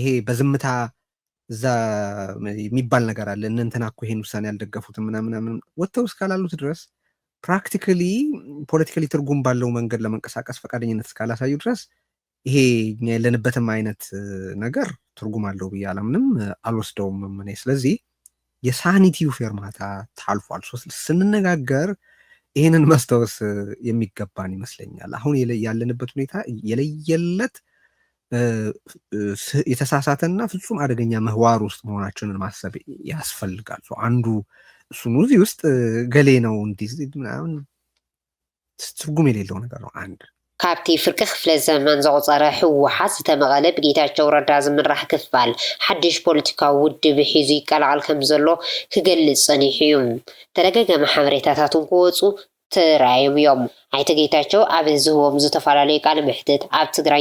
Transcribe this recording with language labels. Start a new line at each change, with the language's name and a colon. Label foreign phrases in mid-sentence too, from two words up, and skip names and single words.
Amharic: በዝምታ እዛ የሚባል ነገር አለ። እንትና እኮ ይሄን ውሳኔ ያልደገፉት ምናምን ወጥተው እስካላሉት ድረስ ፕራክቲካሊ ፖለቲካሊ ትርጉም ባለው መንገድ ለመንቀሳቀስ ፈቃደኝነት እስካላሳዩ ድረስ ይሄ እኛ ያለንበትም አይነት ነገር ትርጉም አለው ብዬ አላምንም፣ አልወስደውም እኔ። ስለዚህ የሳኒቲው ፌርማታ ታልፏል። ስንነጋገር ይህንን ማስታወስ የሚገባን ይመስለኛል። አሁን ያለንበት ሁኔታ የለየለት የተሳሳተና ፍጹም አደገኛ ምህዋር ውስጥ መሆናችንን ማሰብ ያስፈልጋል። አንዱ እሱ ነው። እዚህ ውስጥ ገሌ ነው እንዲህ ምናምን ትርጉም የሌለው ነገር ነው። አንድ
Tigrinya: ካብቲ ፍርቂ ክፍለ ዘመን ዘቁፀረ ህወሓት ዝተመቐለ ብጌታቸው ረዳ ዝምራሕ ክፋል ሓድሽ ፖለቲካዊ ውድብ ሒዙ ይቀላቀል ከም ዘሎ ክገልጽ ጸኒሑ እዩ። ተደጋጋሚ ሓበሬታታት ክወፁ ተራእዮም እዮም። ኣይተ ጌታቸው ኣብ ዝህቦም ዝተፈላለዩ ቃለ መሕትት ኣብ ትግራይ